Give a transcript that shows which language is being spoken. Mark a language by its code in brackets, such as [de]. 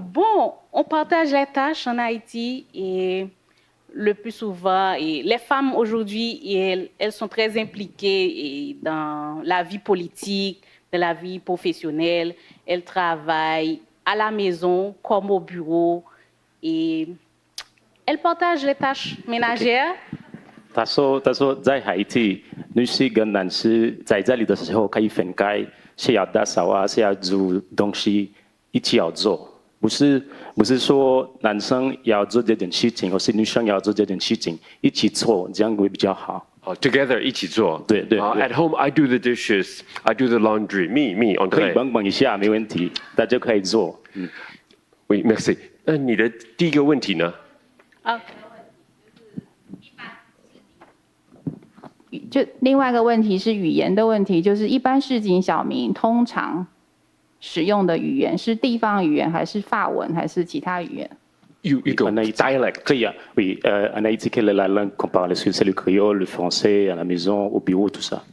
[fr] Bon, on partage les tâches en Haïti et le plus souvent, et les femmes aujourd'hui, elles sont très impliquées dans la vie politique, dans la vie professionnelle. Elles travaillent à la maison comme au bureau et elles partagent les tâches ménagères. [zh] 他说在海地，女士跟男士在这里的时候可以分开，谁要打扫啊，谁要煮东西，一起要做，不是说男生要做这件事情，或是女生要做这件事情，一起做，这样会比较好。 [en] Together [zh] 一起做。对。 [en] At home I do the dishes, I do the laundry. Me on [zh] 可以帮忙一下，没问题，大家可以做。 [fr] Oui, merci. [zh] 那你的第一个问题呢？就另外一个问题是语言的问题，就是一般市井小民通常使用的语言是地方语言还是法文还是其他语言？一个 dialect 可以啊。 [fr] Oui, en Haïti, quelle est la langue qu'on parle? Est-ce que c'est le créole, le français, à la maison, au bureau, tout ça?